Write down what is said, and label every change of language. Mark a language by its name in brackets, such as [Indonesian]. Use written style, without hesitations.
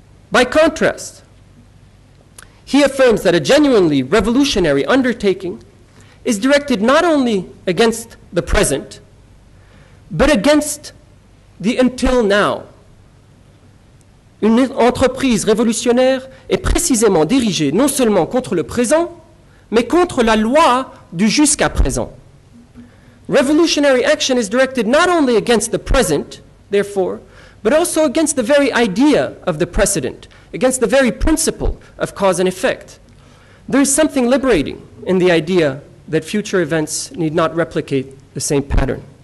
[English] By contrast, he affirms that a genuinely revolutionary undertaking is directed not only against the present, but against the until now. [French] Une entreprise révolutionnaire est précisément dirigée non seulement contre le présent, mais contre la loi du jusqu'à présent. [English] Revolutionary action is directed not only against the present, therefore, but also against the very idea of the precedent, against the very principle of cause and effect. There is something liberating in the idea that future events need not replicate the same pattern.